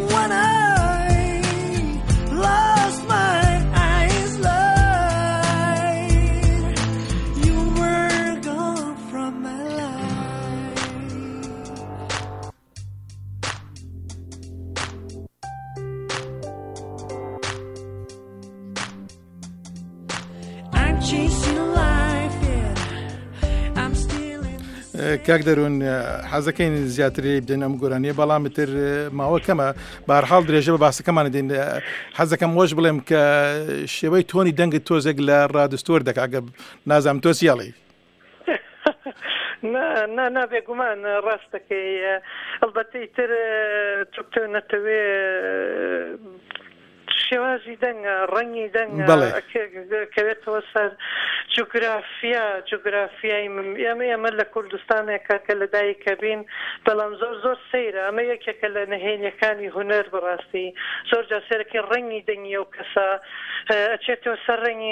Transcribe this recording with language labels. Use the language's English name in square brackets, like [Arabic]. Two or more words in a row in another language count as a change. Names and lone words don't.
[English] When I lost my eyes, you were gone from my life. I'm chasing life, yeah. I'm still in. [Central Kurdish] کاک دەرون حەزەکەین زیاتری بدەین ئەم گۆرانیە بەڵام تر ماوە کەمە بەهەرحاڵ درێژە بە باسەکەمان دێن حەزەکەم وەش بڵێم کە شێوەی تۆنی دەنگت تۆزێک لە ڕادستۆر دەکا ئەگە نازانم تۆ سیاڵی نا بێگومان ڕاستەکەی ئەلبەتەی تر تۆ نەتەوێ شێوازی دەنگە ڕەنگی دەنگە کەوێتەوە سەر جوگرافیای ئێمە لە کوردستانێکە کە لە دایکە بین بەڵام زۆر سەیرە ئەمە یەکێکە لە نهێنیەکانی هونەر بەڕاستی زۆر جا سێرەکەی ڕەنگی دەنگیە و کەسە ئەچێتەوە سەر ڕەنگی